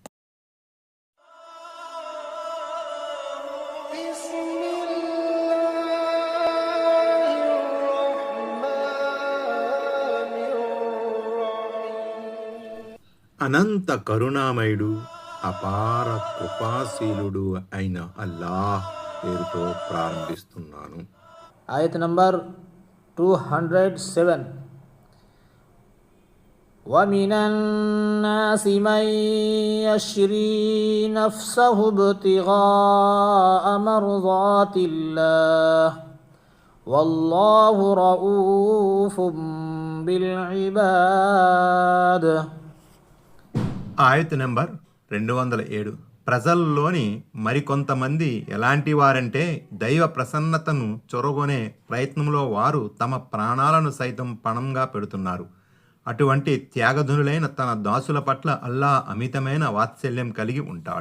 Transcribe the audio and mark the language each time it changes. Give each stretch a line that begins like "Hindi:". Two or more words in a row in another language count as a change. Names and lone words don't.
Telugu: అనంత కరుణామయుడు, అపార కృపాశీలుడు అయిన అల్లాహ్ పేరుతో ప్రారంభిస్తున్నాను. ఆయత్ నంబర్ 207.
Arabic: وَمِنَ النَّاسِ مَن يَشْرِي نَفْسَهُ ابْتِغَاءَ مَرْضَاتِ اللَّهِ وَاللَّهُ رَءُوفٌ بِالْعِبَادِ.
Telugu: ఆయత్ నెంబర్ 207. ప్రజల్లోని మరికొంతమంది ఎలాంటి వారంటే దైవ ప్రసన్నతను చొరగొనే ప్రయత్నంలో వారు తమ ప్రాణాలను సైతం పణంగా పెడుతున్నారు. అటువంటి త్యాగధనులైన తన దాసుల పట్ల అల్లా అమితమైన వాత్సల్యం కలిగి ఉంటాడు.